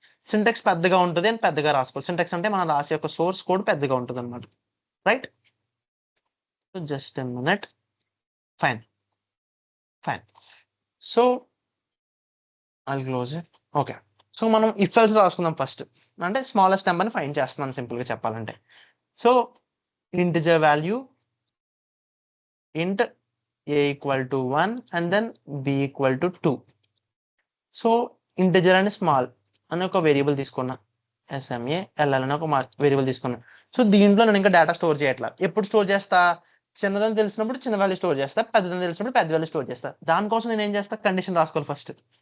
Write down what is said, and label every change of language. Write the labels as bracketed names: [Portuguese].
[Telugu] Syntax పెద్దగా ఉంటుంది అని పెద్దగా రాసుకోవాలి. సింటాక్స్ అంటే మనం రాసే యొక్క సోర్స్ కోడ్ పెద్దగా ఉంటుంది అనమాట. [English] Right? So just a minute. Fine. So I'll close it. [Telugu] Okay. So మనం ఇఫ్ ఎల్స్ రాసుకుందాం ఫస్ట్. అంటే స్మాలెస్ట్ నెంబర్ని ఫైండ్ చేస్తున్నాను సింపుల్గా చెప్పాలంటే. [English] So integer value int a equal to 1 and then b equal to 2. [Telugu] So integer అని small అని ఒక variable తీసుకున్నా. SMALL అని ఒక వేరియబుల్ తీసుకున్నా. సో దీంట్లో నేను ఇంకా డేటా స్టోర్ చేయట్లా. ఎప్పుడు స్టోర్ చేస్తా? చిన్నదని తెలిసినప్పుడు చిన్న వాల్యూ స్టోర్ చేస్తా, పెద్దదని తెలిసినప్పుడు పెద్ద వాల్యూ స్టోర్ చేస్తా. దానికోసం నేను ఏం చేస్తా? కండిషన్ రాసుకోవాలి ఫస్ట్.